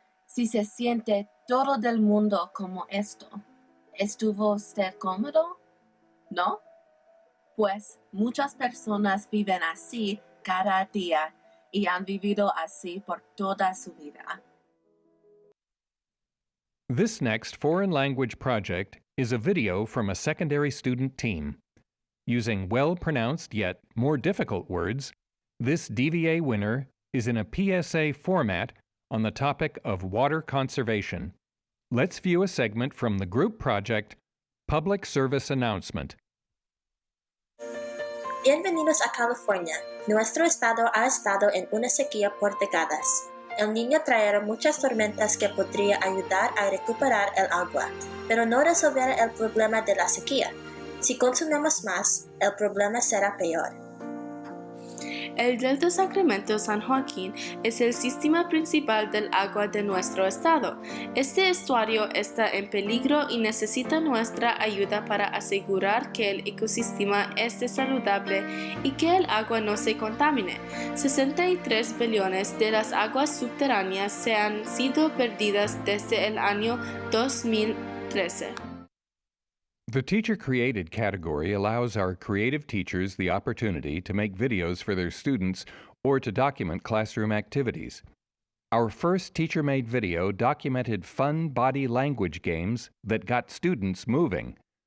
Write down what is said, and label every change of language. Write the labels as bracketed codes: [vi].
[es] Si se siente todo del mundo como esto, ¿estuvo usted cómodo? ¿No? Pues muchas personas viven así cada día y han vivido así por toda su vida. [en] This next foreign language project is a video from a secondary student team. Using well-pronounced yet more difficult words, this DVA winner is in a PSA format on the topic of water conservation. Let's view a segment from the group project, Public Service Announcement. [es] Bienvenidos a California. Nuestro estado ha estado en una sequía por décadas. El Niño traerá muchas tormentas que podría ayudar a recuperar el agua, pero no resolverá el problema de la sequía. Si consumimos más, el problema será peor. El Delta Sacramento San Joaquín es el sistema principal del agua de nuestro estado. Este estuario está en peligro y necesita nuestra ayuda para asegurar que el ecosistema esté saludable y que el agua no se contamine. 63 billones de las aguas subterráneas se han sido perdidas desde el año 2013. [en] The Teacher Created category allows our creative teachers the opportunity to make videos for their students or to document classroom activities. Our first teacher-made video documented fun body language games that got students moving.